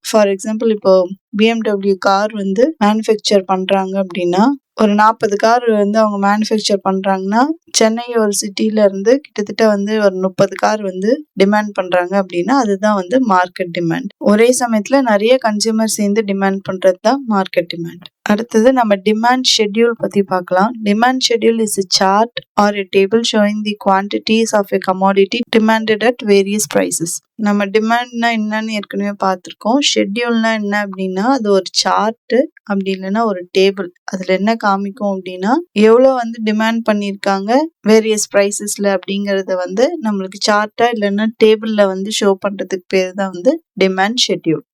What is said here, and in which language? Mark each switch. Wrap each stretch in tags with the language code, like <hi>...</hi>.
<ta>For example, இப்போ BMW car manufacture பண்றாங்க அப்படின்னா ஒரு 40 கார் அவங்க மேனுஃபேக்சர் பண்றாங்கன்னா சென்னை ஒரு சிட்டில இருந்து கிட்டத்தட்ட ஒரு 30 கார் டிமாண்ட் பண்றாங்க அப்படின்னா அதுதான் மார்க்கெட் டிமாண்ட். ஒரே சமயத்துல நிறைய கன்சியூமர் சேர்ந்து டிமாண்ட் பண்றது தான் மார்க்கெட் டிமாண்ட். அடுத்தது நம்ம டிமாண்ட் ஷெட்யூல் பத்தி பார்க்கலாம்.</ta> <en>Demand schedule is a chart or a table showing the quantities of a commodity demanded at various prices.</en> <ta>நம்ம டிமாண்ட்னா என்னன்னு ஏற்கனவே பார்த்திருக்கோம். ஷெட்யூல்னா என்ன அப்படின்னா அது ஒரு சார்ட் அப்படி இல்லைன்னா ஒரு டேபிள். அதுல என்ன காமிக்கும் அப்படின்னா எவ்வளவு டிமாண்ட் பண்ணிருக்காங்க வேரியஸ் பிரைசஸ்ல அப்படிங்கறத நம்மளுக்கு சார்ட்டா இல்லைன்னா டேபிள்ல ஷோ பண்றதுக்கு பேர் தான் டிமாண்ட் ஷெட்யூல்.</ta>